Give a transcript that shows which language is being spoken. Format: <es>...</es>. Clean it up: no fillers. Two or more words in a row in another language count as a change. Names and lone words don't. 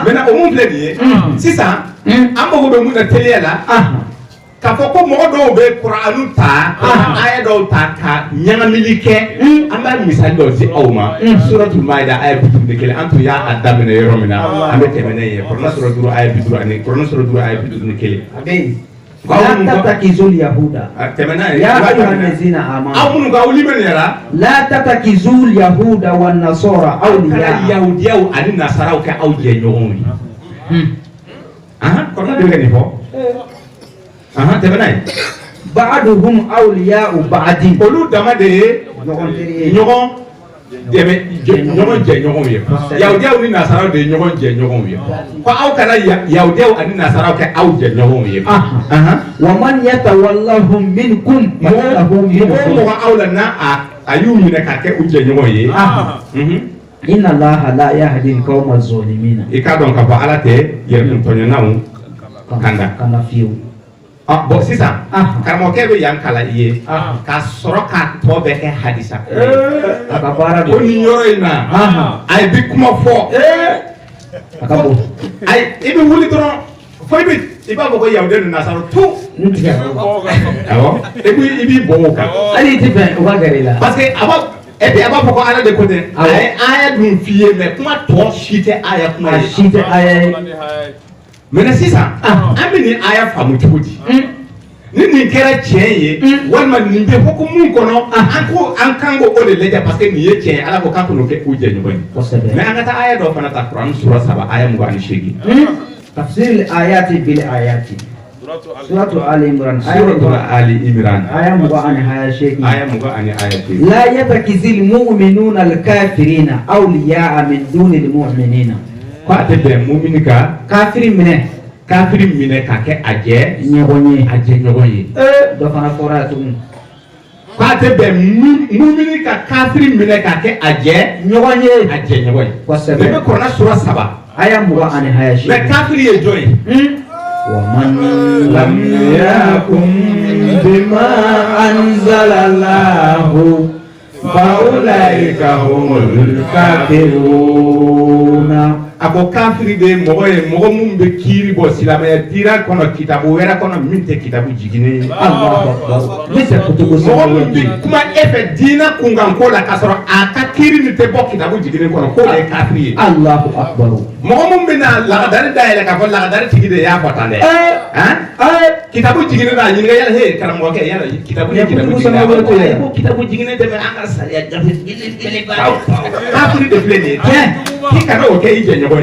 <bm>maintenant o mun filɛ nin ye sisan an mago bɛ mun na teliya la k'a fɔ ko mɔgɔ dɔw bɛ Kur'anu ta aya dɔw ta ka ɲagamili kɛ an b'a misali dɔ di aw ma suratul Maida aya 51 an tun y'a daminɛ yɔrɔ min na an bɛ tɛmɛ n'a ye Kur'an sura 5 aya 50 Kur'an sura 5 aya 51 a bɛ yen</bm> <ar>لا تتخذوا اليهود</ar> <bm>tɛmɛ n'a ye</bm> <ar>يا أيها الذين آمنوا</ar> <bm>aw minnu ka wuli bɛ nin yɛrɛ</bm> <ar>لا تتخذوا اليهود والنصارى أولياء</ar> <bm>yahudiyaw ani nasaraw kɛ aw jɛɲɔgɔnw ye kɔrɔna de bɛ ka nin fɔ tɛmɛ n'a ye</bm> <ar>بعضهم أولياء بعض</ar> <bm>olu dama de ye ɲɔgɔn dɛmɛ ɲɔgɔn jɛɲɔgɔnw ye yahudiyaw ni nasaraw de ye ɲɔgɔn jɛɲɔgɔnw ye ko aw kana yahudiyaw ani nasaraw kɛ aw jɛɲɔgɔnw ye</bm> <ar>ومن يتولهم منكم</ar> <bm>mɔgɔ aw la n'a a y'u minɛ ka kɛ u jɛɲɔgɔn ye</bm> <ar>إن الله لا يهدي القوم الظالمين</ar> <bm>i k'a dɔn k'a fɔ Ala tɛ yɛrɛtɔɲɔnnaw kanda fiyewu bon sisan karamɔgɔkɛ bɛ yan kalan i ye ka sɔrɔ k'a tɔ bɛɛ kɛ hadisa a ka baara ko nin yɔrɔ in na a ye bi kuma fɔ a ka bon ayi i bɛ wuli dɔrɔn fo i b'a fɔ ko yahudiya ni nasara tu awɔ i b'i bɔ o kan hali i tɛ fɛn o ka gɛrɛ i la</bm> <fr>parce que et puis</fr> <bm>a b'a fɔ ko Ala de ko tɛ a ye aya dun f'i ye mais kuma tɔ si tɛ aya kuma ye si tɛ aya ye mais sisan an bɛ nin aya faamu cogo di ni nin kɛra tiɲɛ ye walima nin bɛ hukumu kɔnɔ an kan ko o de lajɛ</bm> <fr>parce que</fr> <bm>nin ye tiɲɛ ye Ala ko k'a k'o kɛ u jɛɲɔgɔn ye mais an ka taa aya dɔ fana ta Kur'an sura 3 aya 28</bm> <ar>تفسير الآية بالآية سورة آل عمران آية 28 لا يتخذ المؤمنون الكافرين أولياء من دون المؤمنين</ar> <bm>ko a tɛ bɛn mumini kan kafiri minɛ ka kɛ a jɛ ɲɔgɔn ye dɔ fana fɔra tuguni ko a tɛ bɛn mumini ka kafiri minɛ ka kɛ a jɛ ɲɔgɔn ye kosɛbɛ ne bɛ Kur'an sura 3 aya 28 mais kafiri ye jɔn ye</bm> <ar>ومن لم يحكم بما أنزل الله فأولئك هم الكافرون</ar> <bm>a ko kafiri de mɔgɔ ye mɔgɔ min bɛ kiiri bɔ silamɛya dira kɔnɔ kitabu wɛrɛ kɔnɔ min tɛ kitabu jiginen ye mɔgɔ min bɛ kuma e fɛ diinɛ kunkanko la k'a sɔrɔ a ka kiiri nin tɛ bɔ kitabu jiginen kɔnɔ k'o de ye kafiri ye mɔgɔ min bɛ na lagadari dayɛlɛ k'a fɔ lagadari tigi de y'a fɔ tan dɛ kitabu jiginen na a ɲininka yala he karamɔgɔkɛ yala kitabu ye kitabu jiginen ye ko kitabu jiginen tɛ an ka sariya gafe kafiri de filɛ nin ye k'i kana o kɛ i jɛɲɔgɔn ye</bm>